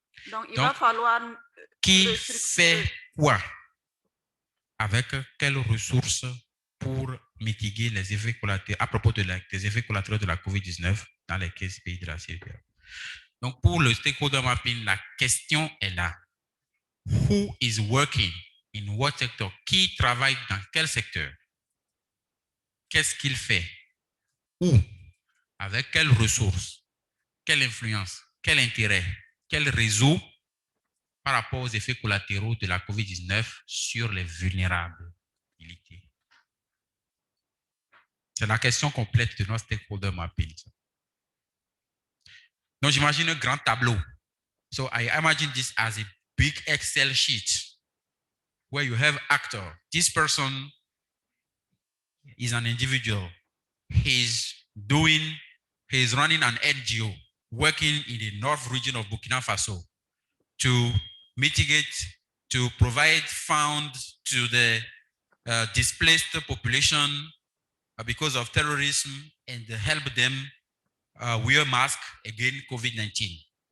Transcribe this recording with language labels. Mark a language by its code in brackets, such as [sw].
[fr] Donc, il va falloir... Qui fait quoi? Avec quelles ressources pour mitiguer les effets collatéraux, à propos des effets collatéraux de la COVID-19 dans les 15 pays de la CEDEAO. Donc, pour le stakeholder mapping, la question est là. [en] Who is working in what sector? [fr] Qui travaille dans quel secteur? Qu'est-ce qu'il fait? Où? Avec quelles ressources? Quelle influence? Quel intérêt? Quel réseau par rapport aux effets collatéraux de la COVID-19 sur les vulnérabilités? C'est la question complète de notre stakeholder mapping. Donc, j'imagine un grand tableau. [en] So, I imagine this as a big Excel sheet where you have actor. This person is an individual. He's running an NGO working in the north region of Burkina Faso to mitigate, to provide funds to the displaced population because of terrorism and help them wear masks against COVID-19.